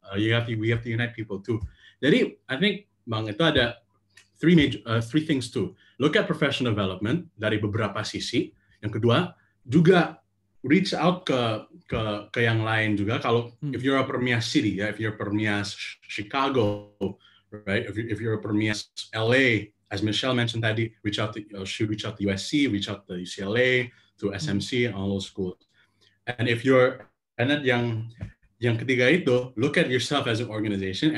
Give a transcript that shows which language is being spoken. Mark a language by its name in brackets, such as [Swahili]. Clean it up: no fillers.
[English] We have to unite people too. Jadi I think Bang itu ada three things too. Look at professional development [Indonesian] dari beberapa sisi. Yang kedua juga [English] reach out [Indonesian] ke yang lain juga. [English] Kalau if you're a Permias city, if you're Permias Chicago, right? If you're a Permias LA, as Michelle mentioned tadi, reach out to USC, reach out to UCLA, to SMC, and all those schools. And then [Indonesian] yang ketiga itu, [English] look at yourself as an organization.